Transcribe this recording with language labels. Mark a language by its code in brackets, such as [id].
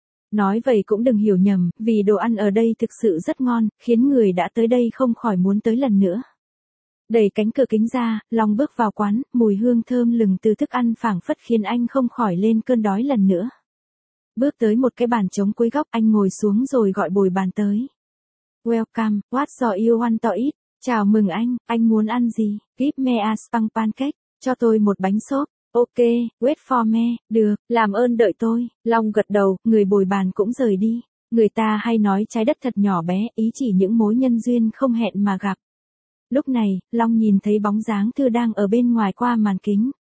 [vi] Nói vậy cũng đừng hiểu nhầm, vì đồ ăn ở đây thực sự rất ngon, khiến người đã tới đây không khỏi muốn tới lần nữa. Đẩy cánh cửa kính ra, Long bước vào quán, mùi hương thơm lừng từ thức ăn phảng phất khiến anh không khỏi lên cơn đói lần nữa. Bước tới một cái bàn trống cuối góc, anh ngồi xuống rồi gọi bồi bàn tới. [en] Welcome, what do you want to eat? [vi] Chào mừng anh muốn ăn gì? [en] Give me a spam pancake, [vi] cho tôi một bánh xốp. [en] Ok, wait for me, [vi] được, làm ơn đợi tôi, Long gật đầu, người bồi bàn cũng rời đi. Người ta hay nói trái đất thật nhỏ bé, ý chỉ những mối nhân duyên không hẹn mà gặp. Lúc này, Long nhìn thấy bóng dáng Thư đang ở bên ngoài qua màn kính.